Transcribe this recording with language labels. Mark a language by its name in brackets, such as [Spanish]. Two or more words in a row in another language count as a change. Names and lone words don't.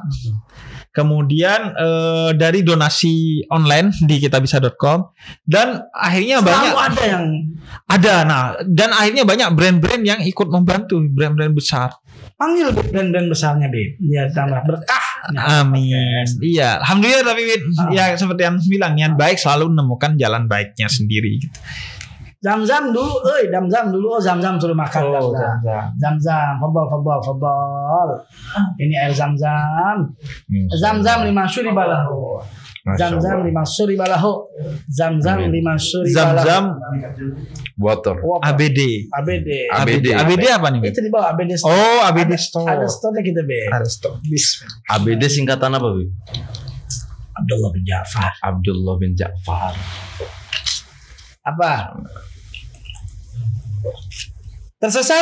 [Indonesian] Kemudian dari donasi online di kitabisa.com, dan akhirnya banyak dan akhirnya banyak brand-brand yang ikut membantu, brand-brand besar. Panggil brand-brand besarnya, Bib. Ya tambah berkah. Amin. Iya, alhamdulillah. Tapi ya seperti yang bilang, niat baik selalu menemukan jalan baiknya sendiri gitu. Zam-zam dulu, Zam-zam suruh makan. Zam-zam, fadol. Ini air Zam-zam. Zam-zam 5 [Arabic] شرب له. زمزم لما شرب له. زمزم لما شرب له. [Indonesian] Zam-zam water. ABD apa nih? Itu di bawah ABD Store. Oh, ABD Store. Ada store-nya kita, Be. Ada store. ABD singkatan apa, Be? Abdullah bin Ja'far. Apa? Tersesat.